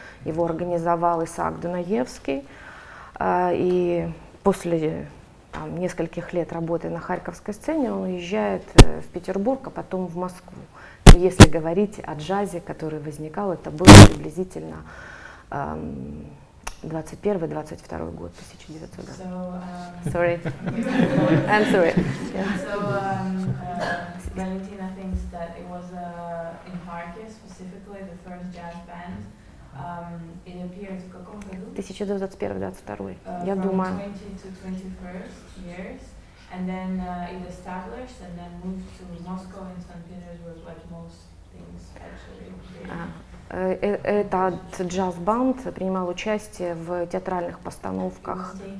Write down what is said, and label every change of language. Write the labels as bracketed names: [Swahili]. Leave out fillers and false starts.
[Russian] Его организовал Исаак Дунаевский. И после нескольких лет работы на харьковской сцене он уезжает в Петербург, а потом в Москву. Если говорить о джазе, который возникал, это было приблизительно 21-22 год, 1900. [English] Sorry. I'm sorry. So Valentina thinks that it was in Kharkiv specifically the first jazz band. It appeared [Russian] в каком году? 1921-22. Я думаю. [English] 20 to 21st years. And then it established and then moved to Moscow and St. Petersburg, like most things actually. [Russian] Этот джаз-банд принимал участие в театральных постановках.